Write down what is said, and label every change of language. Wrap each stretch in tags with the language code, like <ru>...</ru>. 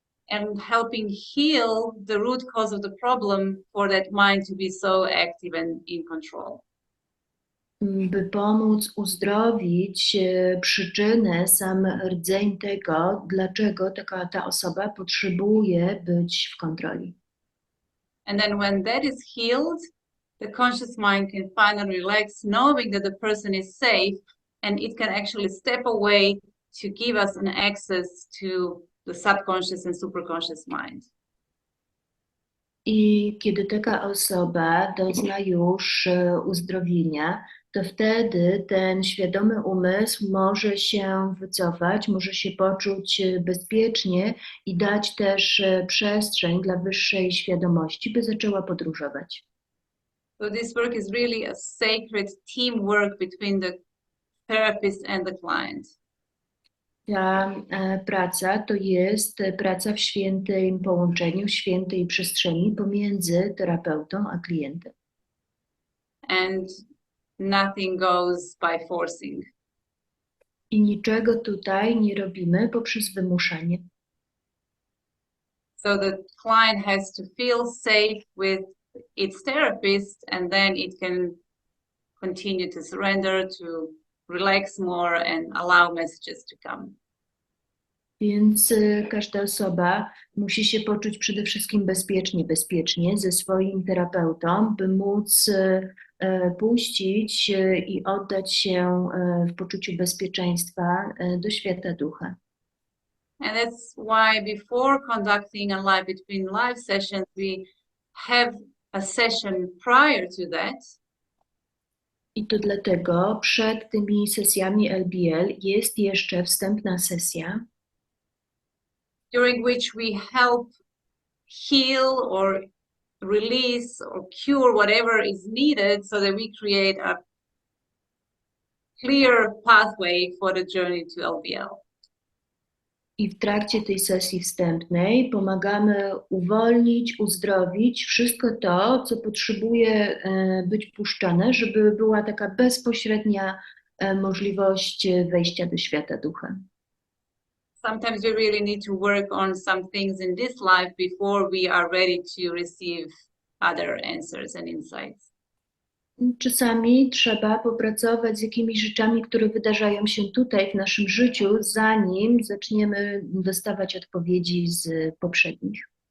<en>And helping heal the root cause of the problem for that mind to be so active and in control.</en> <pl>by pomóc uzdrowić przyczynę, sam rdzeń tego, dlaczego ta osoba potrzebuje być w kontroli.</pl> <en>And then when that is healed, the conscious mind can finally relax, knowing that the person is safe, and it can actually step away to give us an access to the subconscious and superconscious mind.</en> <pl>I kiedy taka osoba dozna już uzdrowienia, to wtedy ten świadomy umysł może się wycofać, może się poczuć bezpiecznie i dać też przestrzeń dla wyższej świadomości, by zaczęła podróżować.</pl> <en>So this work is really a sacred teamwork between the therapist and the client.</en> <pl>Ta praca to jest praca w świętym połączeniu, w świętej przestrzeni pomiędzy terapeutą a klientem.</pl> <en>And nothing goes by forcing.</en> <pl>I niczego tutaj nie robimy poprzez wymuszanie.</pl> <en>So the client has to feel safe with its therapist, and then it can continue to surrender, to relax more and allow messages to come.</en> <pl>Więc każda osoba musi się poczuć przede wszystkim bezpiecznie ze swoim terapeutą, by móc puścić i oddać się w poczuciu bezpieczeństwa do świata ducha.</pl> <en>And that's why before conducting a live between live sessions, we have a session prior to that.</en> <pl>I to dlatego przed tymi sesjami LBL jest jeszcze wstępna sesja,</pl> <en>during which we help heal or release or cure whatever is needed so that we create a clear pathway for the journey to LBL.</en> <pl>i w trakcie tej sesji wstępnej pomagamy uwolnić, uzdrowić wszystko to, co potrzebuje być puszczane, żeby była taka bezpośrednia możliwość wejścia do świata ducha.</pl> <en>Sometimes we really need to work on some things in this life before we are ready to receive other answers and insights.</en> <pl>Czasami trzeba popracować z jakimiś rzeczami, które wydarzają się tutaj w naszym życiu, zanim zaczniemy dostawać odpowiedzi z poprzednich.</pl>